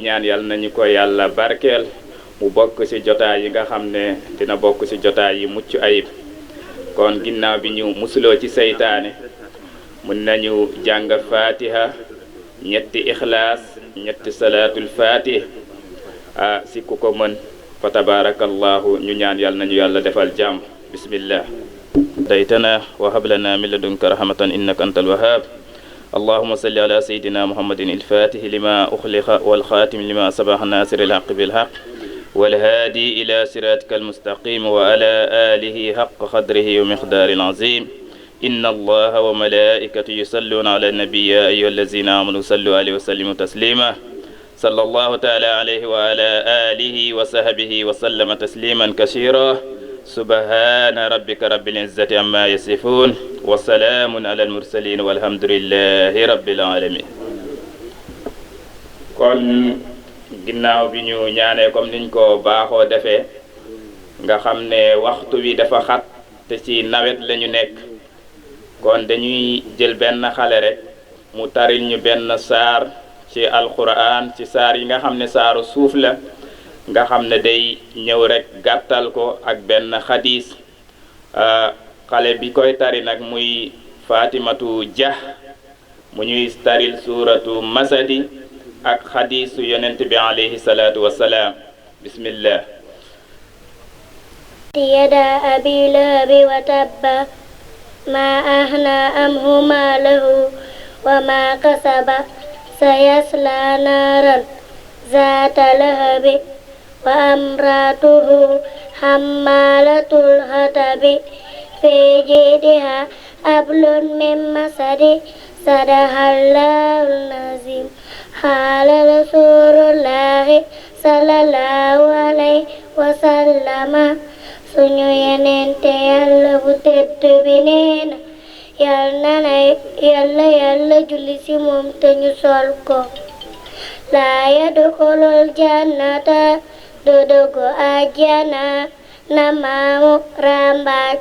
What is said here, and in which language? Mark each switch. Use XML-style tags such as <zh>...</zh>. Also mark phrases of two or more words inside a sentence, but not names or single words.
<wo>ñaan yàlla nañu ko yàlla barkeel mu bokk si jotaay yi nga xam ne dina bokk si jotaay yi mucc ayib kon ginnaaw bi ñu musuloo ci seytaane mun nañu jàng fatiha ñetti ixlaas ñetti</wo> <ar>صلاة الفاتح</ar> <wo>si ku ko mën fa tabarakallahu ñu ñaan yàlla nañu yàlla defal jàmm</wo> <ar>بسم الله ديتنا و هب لنا من لدنك رحمة إنك أنت الوهاب اللهم صل على سيدنا محمد الفاتح لما أخلق والخاتم لما سبق الناصر الحق بالحق والهادي إلى صراطك المستقيم وعلى آله حق قدره ومقدار العظيم إن الله وملائكته يصلون على النبي يا أيها الذين آمنوا صلوا عليه وسلموا تسليما صلى الله تعالى عليه وعلى آله وصحبه وسلم تسليما كثيرا سبحان ربك رب العزة عما يصفون وسلام على المرسلين والحمد لله رب العالمين</ar> <wo>kon ginnaaw bi ñu ñaanee comme niñ ko baaxoo defee nga xam ne waxtu wi dafa xat te ci nawet lañu nekk kon dañuy jël benn xale rek mu taril ñu benn saar ci alquran ci saar yi nga xam ne saaru suuf la nga xam ne day ñëw rek gàttal ko ak benn xadis xale bi koy tari nag muy Fatimatu Dia mu ñuy taril</wo> <ar>سورة المسد</ar> <wo>ak xadisu yonent bi</wo> <ar>عليه الصلاة والسلام</ar> <wo>bismillah</wo> <ar>يدا أبي لهب وتب ما أغنى عنه ماله وما كسب سيصلى نارا ذات لهب وامرأته حمالة الحطب في جيدها حبل من مسد صدق الله العظيم قال رسول الله صلى الله عليه وسلم</ar> <wo>suñu yenente yàlla bu tedd bi neena yàlla julli ci moom te ñu sol ko</wo> <ar>لا يدخل الجنة</ar> <wo>du dugg àjjana na maamu rambaaj</wo>